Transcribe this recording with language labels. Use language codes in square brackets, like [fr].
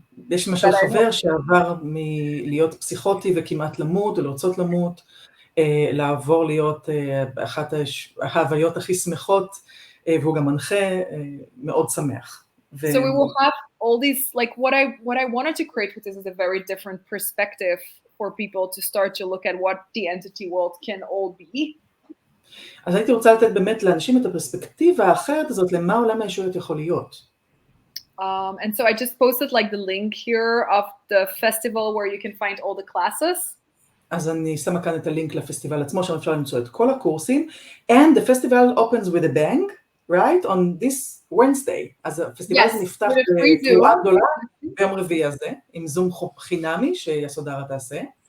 [he] יש למשל חבר שעבר מלהיות פסיכוטי וכמעט למות או לרצות למות, לעבור להיות אחת ההוויות הכי שמחות, והוא גם מנחה מאוד שמח. [en] So we will have all these, like what I wanted to create with this is a very different perspective for people to start to look at what the entity world can all be. [he] אז הייתי רוצה לתת באמת לאנשים את הפרספקטיבה האחרת הזאת למה עולם הישויות יכול להיות. [en] And so I just posted like the link here of the festival where you can find all the classes. [he] אז אני שמה כאן את הלינק לפסטיבל עצמו, שם אפשר למצוא את כל הקורסים. [en] And the festival opens with a bang, right? On this Wednesday. [he] אז הפסטיבל הזה נפתח בתרועה גדולה ביום רביעי הזה, עם זום חינמי שיסודרה תעשה.